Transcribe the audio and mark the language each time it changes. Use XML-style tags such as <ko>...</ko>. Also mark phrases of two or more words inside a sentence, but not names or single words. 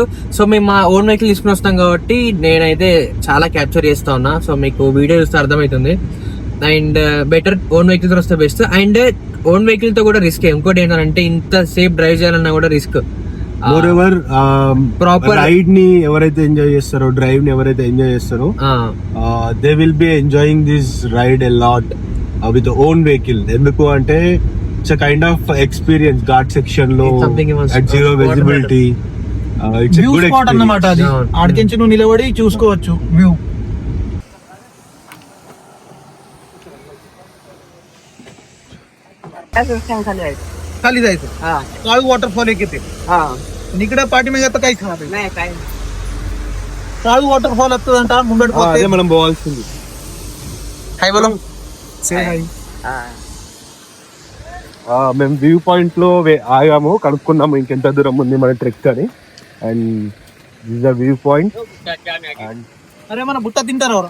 <te>సో మేము మా</te> <en>own vehicle</en> <te>తీసుకుని వస్తాం కాబట్టి నేనైతే చాలా క్యాప్చర్ చేస్తా ఉన్నా. సో మీకు వీడియో చూస్తే అర్థమవుతుంది. అండ్</te> <en>better own vehicle</en> <te>తో వస్తే బెస్ట్. అండ్</te> <en>own vehicle</en> <te>తో కూడా రిస్క్. ఇంకోటి ఏంటంటే ఇంత</te> <en>safe drive</en> <te>చేయాలన్నా కూడా రిస్క్.</te> <en>more ever</en> <te>ప్రాపర్ రైడ్ ని ఎవరైతే ఎంజాయ్ చేస్తారో, డ్రైవ్ ని ఎవరైతే ఎంజాయ్ చేస్తారో,</te> <en>they will be enjoying this ride a lot with own vehicle.</en> <te>ఎందుకు అంటే</te> <en>it's a kind of experience. ghat section లో at zero visibility, it's a good</en> <te>స్పాట్ అన్నమాట. అది ఎక్స్పీరియన్స్. ఆడికించి నువ్వు నిలబడి చూసుకోవచ్చు వ్యూ.</te> <mr>खाली जायचं. काळू वॉटरफॉल एक येते इकडे पाठीमागे आता काही खाणार नाही.</mr> <te>काळू वॉटरफॉल వస్తుందంట ముంగడు పోతే. అదే మనం పోవాల్సింది.</te> <hi>हाय बोलो.</hi> <en>say hi.</en> <te>మేము</te> <en>view point</en> <te>లో ఆగాము, కనుక్కున్నాము ఇంకెంత దూరం ఉంది మన ట్రెక్ అని.</te> <en>and this the view point.</en> <te>అరే మన బుట్ట తింటారు ఎవరు?</te>